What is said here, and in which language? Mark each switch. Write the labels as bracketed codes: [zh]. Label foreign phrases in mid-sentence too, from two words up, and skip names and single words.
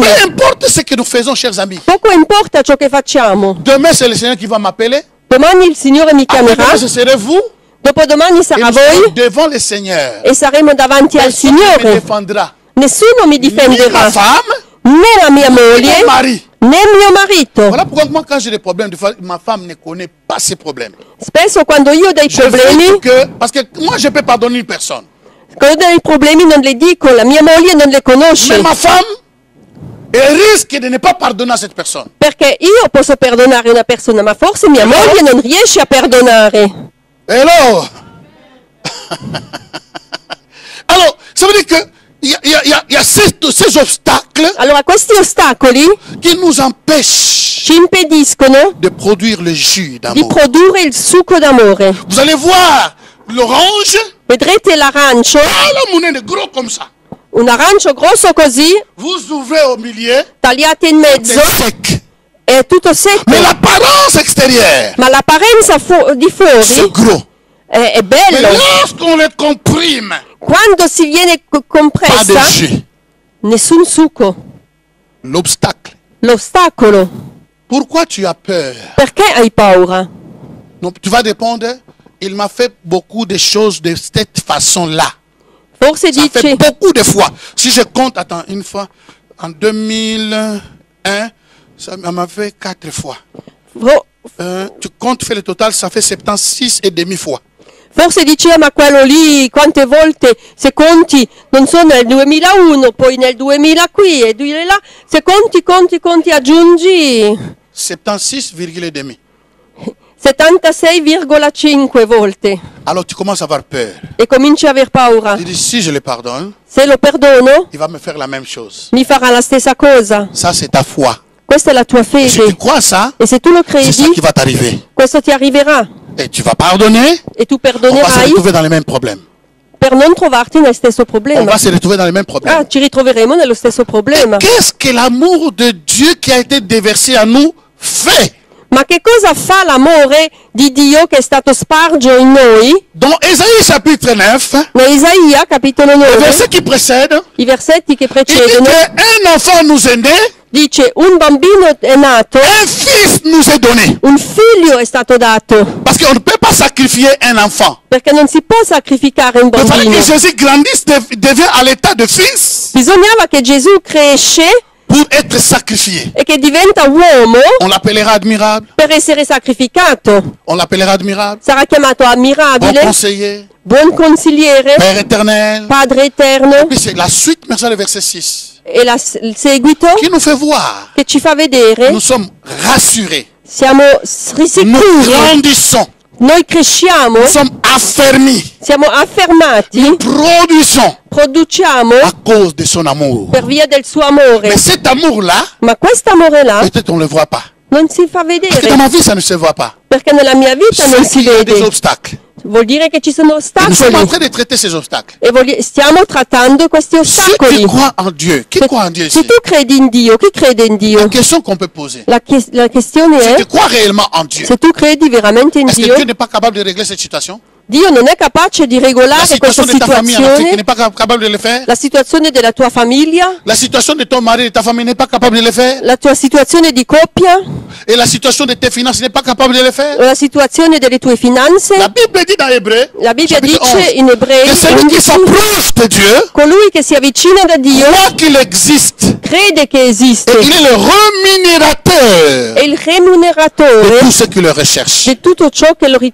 [fr] Peu importe ce que nous faisons, chers amis. [it] Poco importa ciò che facciamo. [fr] Demain, c'est le Seigneur qui va m'appeler. [it] Domani il Signore mi chiamerà, [fr] Après, ce serez vous. [it] dopodomani [fr] Et [it] sarà [fr] nous serons [it] voi [fr] devant le Seigneur. [it] e saremo davanti al [fr] Personne ne me [it] Signore. [fr] défendra. [it] Nessuno mi [fr] Ni ma [it] difenderà, [fr] femme, [it] né la mia [fr] ni [it] moglie, [fr] mon mari. [it] né mio marito. [fr] Voilà pourquoi moi, quand j'ai des problèmes, des fois, ma femme ne connaît pas ces problèmes. [it] Spesso quando io ho dei [fr] Je [it] problemi, [fr] veux que, parce que moi, je peux pardonner une personne. [it] quando ho dei problemi non le dico, la mia moglie non le conosce. [fr] Mais ma femme, elle risque de ne pas pardonner à cette personne. [it] Perché io posso perdonare una persona, ma forse mia moglie non riesce a perdonare. Hello. [fr] Alors, ça veut dire que il y a ces obstacles [it] Allora questi ostacoli [fr] qui nous empêchent [it] ci impediscono [fr] de produire le jus [it] di [fr] d'amour. [it] produrre il succo d'amore. [fr] Vous allez voir l'orange, [it] Vedrete l'arancio, [fr] la monnaie de gros comme ça. [it] un arancio grosso così, [fr] Vous ouvrez au milieu, [it] tagliato in [fr] c'est [it] mezzo, [fr] sec. [it] è tutto secco, [fr] Mais l'apparence extérieure, [it] ma l'apparenza di [fr] c'est [it] fuori [fr] gros. [it] è [fr] Mais [it] bello. [fr] lorsqu'on le comprime, [it] Quando si viene [fr] pas de [it] compressa, [fr] jus. [it] nessun succo. [fr] L'obstacle. [it] L'ostacolo. [fr] Pourquoi tu as peur? [it] Perché hai paura? [fr] Donc, tu vas répondre, il m'a fait beaucoup de choses de cette façon-là. [it] Forse [fr] Ça fait [it] dici, [fr] beaucoup de fois. Si je compte, attends, une fois, en 2001, ça m'a fait 4 fois. Tu comptes, fais le total, ça fait 76 et demi fois. [it] forse dici, ma quello lì, quante volte, se conti, non so nel 2001, poi nel 2000 qui e 2000 là, se conti, aggiungi 76, [fr] et demi. [it] 76,5 volte [fr] Alors tu commences à avoir peur. [it] e cominci a aver paura. [fr] Tu dis, si je le pardonne, [it] Se lo perdono, [fr] il va me faire la même chose. [it] mi farà la stessa cosa. [fr] Ça, c'est ta foi. [it] Questa è la tua [fr] Et si tu [it] fede. [fr] crois ça, [it] E se tu lo [fr] c'est ça [it] credi, [fr] qui va t'arriver. [it] questo ti arriverà. [fr] Et tu vas pardonner, [it] E tu [fr] on va se [it] perdonerai [fr] retrouver dans les mêmes problèmes. [it] per non trovarti nel stesso [fr] On [it] problema. [fr] va se retrouver dans les mêmes problèmes. [it] Ah, ci ritroveremo nello stesso problema. [fr] Qu'est-ce que l'amour de Dieu qui a été déversé à nous fait? [it] Ma che cosa fa l'amore di Dio che è stato sparso in noi? [fr] Dans Ésaïe chapitre 9, [it] Da Isaia, capitolo [fr] le 9, verset qui précède, [it] i versetti che [fr] il dit [it] precedono, [fr] qu'un enfant nous est né, [it] dice un bambino è nato, [fr] un fils nous est donné. [it] un figlio è stato dato, [fr] Parce qu'on ne peut pas sacrifier un enfant. [it] perché non si può sacrificare un [fr] Il fallait [it] bambino. [fr] que Jésus grandisse, devient à l'état de fils [it] Bisognava che Gesù cresce [fr] pour être sacrifié. [it] e che diventa uomo [fr] On l'appellera admirable. [it] per essere sacrificato. [fr] On l'appellera admirable. [it] Sarà chiamato [fr] Bon [it] ammirabile, [fr] conseiller. [it] buon consigliere, [fr] Père éternel. [it] Padre eterno. [fr] Puis c'est la suite, maintenant le verset 6, [it] E il seguito [fr] qui nous fait voir. [it] che ci fa vedere, [fr] Nous sommes rassurés. [it] siamo [fr] Nous [it] sicuri, [fr] grandissons. [it] noi cresciamo, [fr] Nous sommes affermis. [it] siamo affermati, [fr] Produisons [it] produciamo [fr] à cause de son amour. [it] per via del suo amore. [fr] Mais cet amour-là, [it] Ma quest'amore là [fr] peut-être on ne le voit pas. [it] non si fa [fr] Parce que [it] vedere, [fr] dans ma vie, ça ne se voit pas. [it] perché nella mia vita non [fr] C'est [it] si [fr] qu'il y a des [it] vede. [fr] obstacles. [it] Vuol dire che ci sono [fr] Et nous sommes en [it] ostacoli [fr] train de traiter ces obstacles. [it] e stiamo trattando questi [fr] Si [it] ostacoli. [fr] tu crois en Dieu, qui croit en Dieu [it] Se [fr] ici? [it] tu credi in Dio, chi crede in Dio? [fr] La question qu'on peut poser. [it] La questione [fr] Si [it] è, [fr] tu crois réellement en Dieu, [it] se tu credi veramente in [fr] est-ce que [it] Dio, [fr] Dieu n'est pas capable de régler cette situation? [it] Dio non è capace di [fr] La [it] regolare [fr] situation [it] questa [fr] de ta famille en Afrique, il [it] situazione, [fr] n'est pas capable de le faire? [it] la situazione della tua famiglia, [fr] La situation de ton mari et de ta famille n'est pas capable de le faire? [it] la tua situazione di coppia, [fr] et la situation de tes finances n'est pas capable de le faire. [it] La situazione delle tue finanze, [fr] La Bible dit dans Hébreu, [it] la Bibbia [fr] chapitre [it] dice 11, in Ebrei [fr] que celui qui 11, s'approche de Dieu, [it] colui che si avvicina da Dio [fr] croit qu'il existe. [it] crede che esiste, [fr] Et il est le rémunérateur [it] è il [fr] de [it] remuneratore [fr] tous ceux qui le recherchent. [it] di tutto ciò che lo